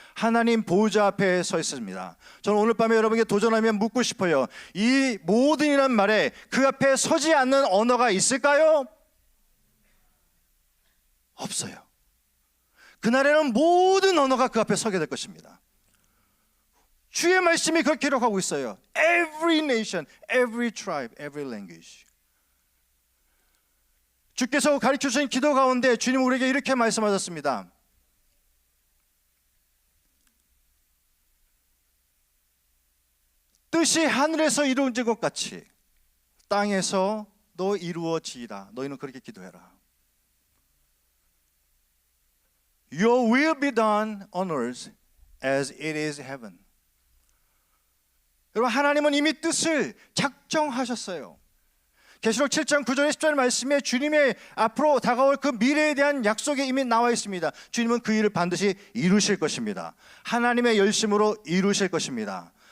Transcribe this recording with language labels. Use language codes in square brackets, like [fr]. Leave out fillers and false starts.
[ko] 하나님 보좌 앞에 서 있습니다. 저는 오늘 밤에 여러분에게 도전하며 묻고 싶어요. 이 모든이란 말에 그 앞에 서지 않는 언어가 있을까요? 없어요. 그날에는 모든 언어가 그 앞에 서게 될 것입니다. 주의 말씀이 그렇게 기록하고 있어요. [en] Every nation, every tribe, every language. [ko] 주께서 가르쳐 주신 기도 가운데 주님 우리에게 이렇게 말씀하셨습니다. 뜻이 하늘에서 이루어진 것 같이 땅에서도 이루어지리라. 너희는 그렇게 기도해라. [en] Your will be done on earth as it is heaven. [ko] 여러분, 하나님은 이미 뜻을 작정하셨어요. 계시록 7장 9절에 10절 말씀에 주님의 앞으로 다가올 그 미래에 대한 약속이 이미 나와 있습니다. 주님은 그 일을 반드시 이루실 것입니다. 하나님의 열심으로 이루실 것입니다.